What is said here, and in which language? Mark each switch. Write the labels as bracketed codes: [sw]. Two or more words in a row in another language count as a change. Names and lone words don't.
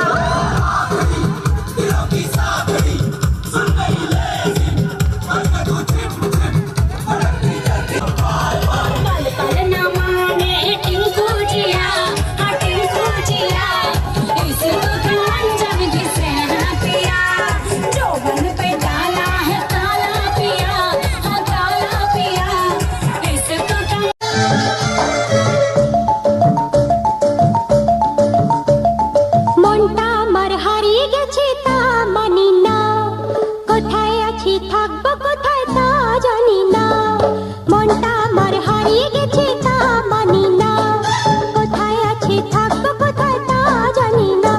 [hi] पल पल न माने टिंकू जिया, हाँ टिंकू जिया, इश्क का मंजन घिसे है पिया। जोबन पे डाला है ताला पिया, हाँ ताला पिया, इश्क का [bn] মনটা আমার হারিয়ে গেছে তা মানি না, কোথায় আছি থাকবো কোথায় তা জানি না। মনটা আমার হারিয়ে গেছে তা মানি না, কোথায় আছি থাকবো কোথায় তা জানি না।